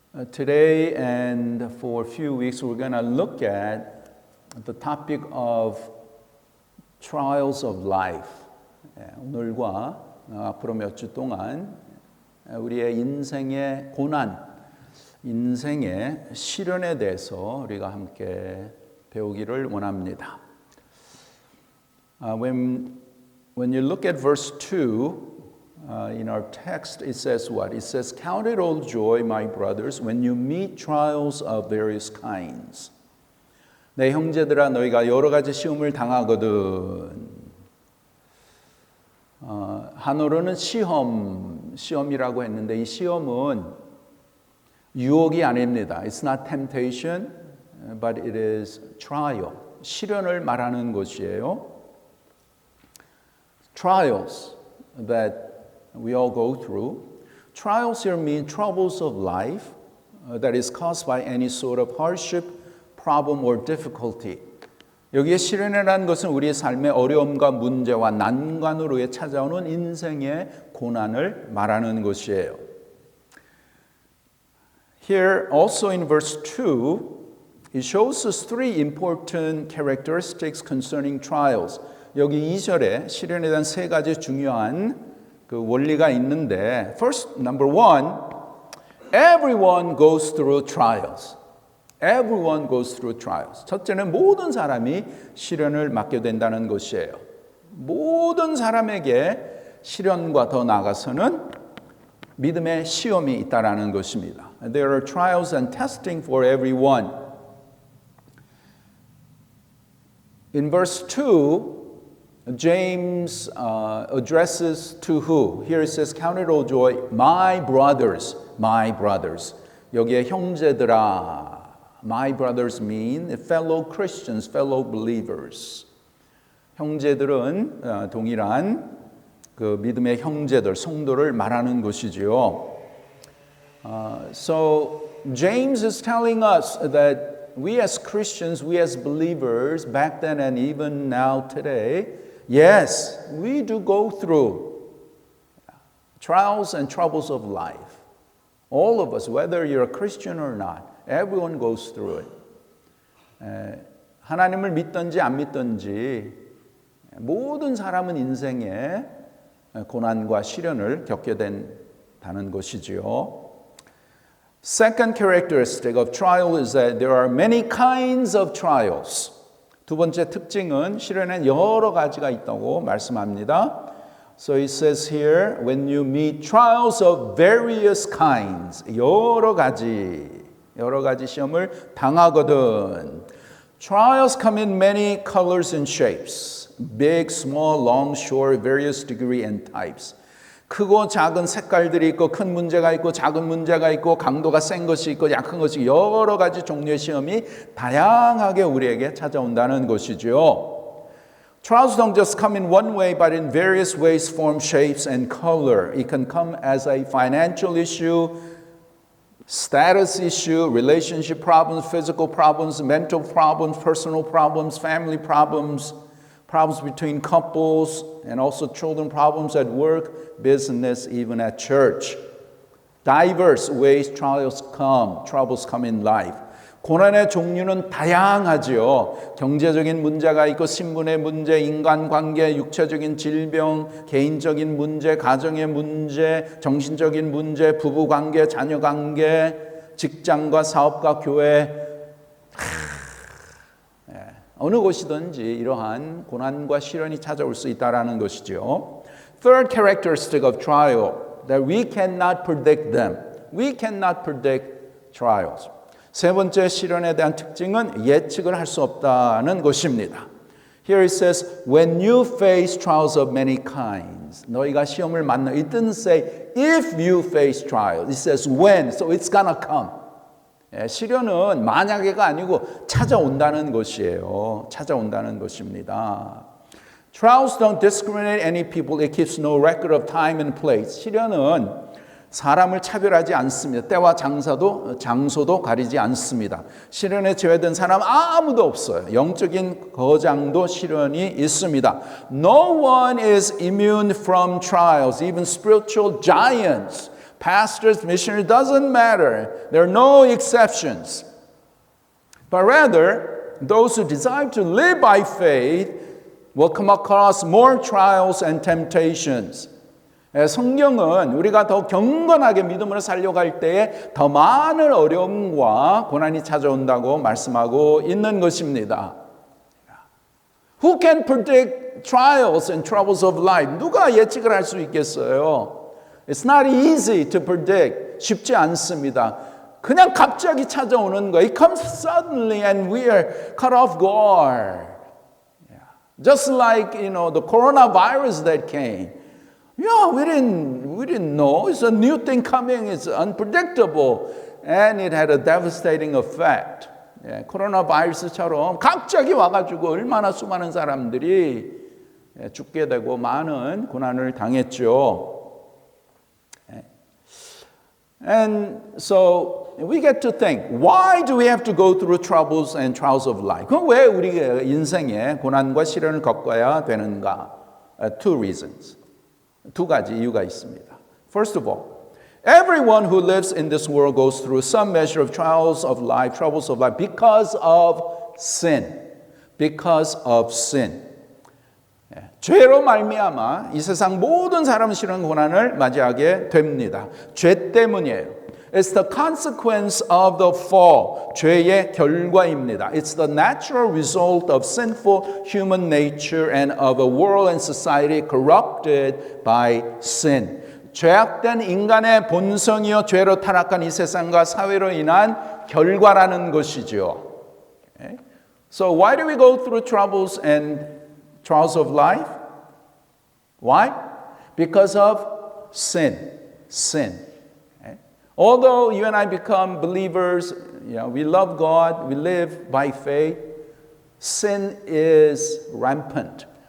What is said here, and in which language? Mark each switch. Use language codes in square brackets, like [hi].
[en] Today and for a few weeks we're going to look at the topic of trials of life. [ko] 오늘과 앞으로 몇 주 동안 우리의 인생의 고난, 인생의 시련에 대해서 우리가 함께 배우기를 원합니다. [en] When you look at verse 2, in our text, it says what? It says, "Count it all joy, my brothers, when you meet trials of various kinds." [ko] 내 형제들아, 너희가 여러 가지 시험을 당하거든. 한어로는 시험이라고 했는데 이 시험은 유혹이 아닙니다. [en] It's not temptation, but it is trial. [ko] 시련을 말하는 것이에요. [en] Trials that we all go through. Trials here mean troubles of life that is caused by any sort of hardship, problem or difficulty. [ko] 여기에 시련이라는 것은 우리의 삶의 어려움과 문제와 난관으로 찾아오는 인생의 고난을 말하는 것이에요. [en] Here also in verse 2, it shows us three important characteristics concerning trials. [ko] 여기 2절에 시련에 대한 세 가지 중요한 그 원리가 있는데, [en] first, number one, everyone goes through trials. Everyone goes through trials. [ko] 첫째는 모든 사람이 시련을 맞게 된다는 것이에요. 모든 사람에게 시련과 더 나아가서는 믿음의 시험이 있다라는 것입니다. [en] There are trials and testing for everyone. In verse 2, James addresses to who? Here it says, "Count it all joy, my brothers, my brothers." [ko] 여기에 형제들아. [en] My brothers mean fellow Christians, fellow believers. [ko] 형제들은 동일한 그 믿음의 형제들, 성도를 말하는 것이지요. [en] So James is telling us that we as Christians, we as believers, back then and even now today, yes, we do go through trials and troubles of life. All of us, whether you're a Christian or not, everyone goes through it. [ko] 하나님을 믿든지 안 믿든지 모든 사람은 인생에 고난과 시련을 겪게 된다는 것이지요. [en] Second characteristic of trial is that there are many kinds of trials. [ko] 두 번째 특징은 시련엔 여러 가지가 있다고 말씀합니다. [en] So it says here, when you meet trials of various kinds, [ko] 여러 가지 시험을 당하거든. [en] Trials come in many colors and shapes, big, small, long, short, various degree and types. [ko] 크고 작은 색깔들이 있고 큰 문제가 있고 작은 문제가 있고 강도가 센 것이 있고 약한 것이 있고 여러 가지 종류의 시험이 다양하게 우리에게 찾아온다는 것이죠. [en] Trials don't just come in one way, but in various ways, form, shapes, and color. It can come as a financial issue, status issue, relationship problems, physical problems, mental problems, personal problems, family problems, problems between couples, and also children problems at work, business, even at church. Diverse ways troubles come in life. [ko] 고난의 종류는 다양하지요. 경제적인 문제가 있고 신분의 문제, 인간관계, 육체적인 질병, 개인적인 문제, 가정의 문제, 정신적인 문제, 부부관계, 자녀관계, 직장과 사업과 교회. 어느 곳이든지 이러한 고난과 시련이 찾아올 수 있다는 것이죠. [en] Third characteristic of trial, that we cannot predict them. We cannot predict trials. [ko] 세 번째 시련에 대한 특징은 예측을 할 수 없다는 것입니다. [en] Here it says, when you face trials of many kinds. [ko] 너희가 시험을 만나. [en] It didn't say if you face trials. It says when. So it's gonna come. [ko] 시련은 만약에가 아니고 찾아온다는 것이에요. 찾아온다는 것입니다. [en] Trials don't discriminate any people. It keeps no record of time and place. [ko] 시련은 사람을 차별하지 않습니다. 때와 장소도 가리지 않습니다. 시련에 제외된 사람 아무도 없어요. 영적인 거장도 시련이 있습니다. [en] No one is immune from trials. Even spiritual giants pastors, missionaries, doesn't matter. There are no exceptions. But rather, those who desire to live by faith will come across more trials and temptations. [ko] 성경은 우리가 더 경건하게 믿음으로 살려갈 때에 더 많은 어려움과 고난이 찾아온다고 말씀하고 있는 것입니다. [en] Who can predict trials and troubles of life? [ko] 누가 예측을 할 수 있겠어요? [en] It's not easy to predict. [ko] 쉽지 않습니다. 그냥 갑자기 찾아오는 거. [en] It comes suddenly and we are caught off guard. Just like, the coronavirus that came. Yeah, we didn't know. It's a new thing coming. It's unpredictable. And it had a devastating effect. [ko] 코로나 바이러스처럼 갑자기 와가지고 얼마나 수많은 사람들이 죽게 되고 많은 고난을 당했죠. [en] And so we get to think, why do we have to go through troubles and trials of life? [ko] 그럼 왜 우리가 인생에 고난과 시련을 겪어야 되는가? [en] Two reasons. [ko] 두 가지 이유가 있습니다. [en] First of all, everyone who lives in this world goes through some measure of trials of life, troubles of life, because of sin. Because of sin. [ko] 죄로 말미암아 이 세상 모든 사람은 싫은 고난을 맞이하게 됩니다. 죄 때문이에요. [en] It's the consequence of the fall. [ko] 죄의 결과입니다. [en] It's the natural result of sinful human nature and of a world and society corrupted by sin. [ko] 죄악된 인간의 본성이요 죄로 타락한 이 세상과 사회로 인한 결과라는 것이죠. [en] Okay? So why do we go through troubles and trials of life? Why? Because of sin. Sin. Okay? Although you and I become believers, we love God, we live by faith, sin is rampant.